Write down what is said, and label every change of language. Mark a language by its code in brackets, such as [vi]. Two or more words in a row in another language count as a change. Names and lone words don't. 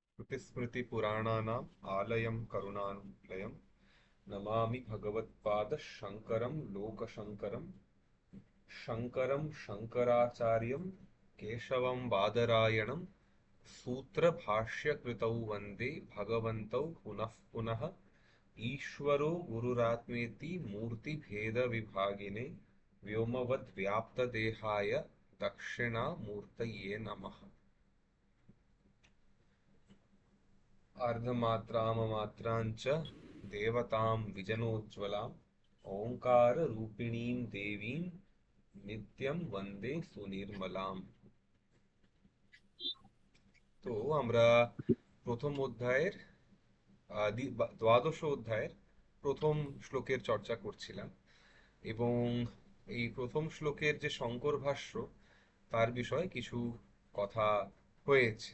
[sa] श्रुतिस्मृतिपुराणानाम् आलयं करुणालयं नमामि भगवत्पादशङ्करं लोकशङ्करं शङ्करं शङ्कराचार्यं केशवं बादरायणं सूत्रभाष्यकृतौ वन्दे भगवन्तौ पुनः पुनः ईश्वरो गुरुरात्मेति मूर्तिभेदविभागिने व्योमवद्व्याप्तदेहाय दक्षिणामूर्तये नमः। अर्धमात्राममात्राञ्च देवतां विजनोज्ज्वलाम् ओङ्काररूपिणीं देवीं नित्यं वन्दे सुनिर्मलाम्। [bn] তো আমরা প্রথম অধ্যায়ের দ্বাদশ অধ্যায়ের প্রথম শ্লোকের চর্চা করছিলাম এবং এই প্রথম শ্লোকের যে শঙ্কর ভাষ্য তার বিষয়ে কিছু কথা হয়েছে।